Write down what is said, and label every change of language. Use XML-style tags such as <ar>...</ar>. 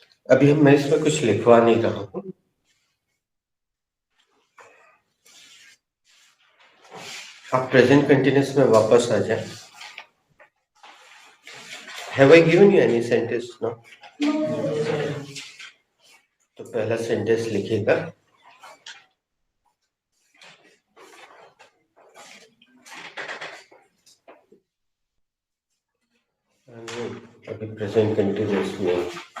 <hi>अभी मैं इसमें कुछ लिखवा नहीं रहा हूं। आप प्रेजेंट कंटिन्यूस में वापस आ जाए।</hi> <en>Have I given you any sentence now?</en> <hi>तो पहला सेंटेंस लिखिएगा, अभी प्रेजेंट कंटिन्यूस में</hi>